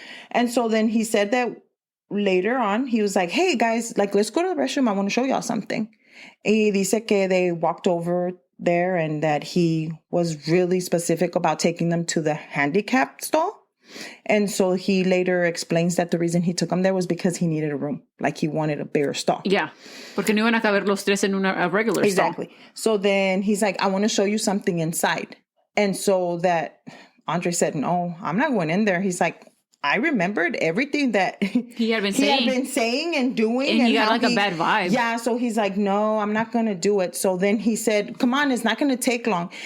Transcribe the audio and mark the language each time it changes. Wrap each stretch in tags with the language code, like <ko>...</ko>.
<en>And so then he said that later on, he was like, hey guys, like, let's go to the restroom. I want to show y'all something.</en> <es>Y dice que</es> <en>they walked over there and that he was really specific about taking them to the handicapped stall. And so he later explains that the reason he took them there was because he needed a room. Like he wanted a bigger stall. Yeah.</en> <es>Porque no iban a caber los tres en</es> <en>a regular stall. Exactly. So then he's like, I want to show you something inside. And so that Andre said, no, I'm not going in there. He's like, I remembered everything that he had been saying and doing. And he got like a bad vibe. Yeah. So he's like, no, I'm not going to do it. So then he said, come on, it's not going to take long.</en>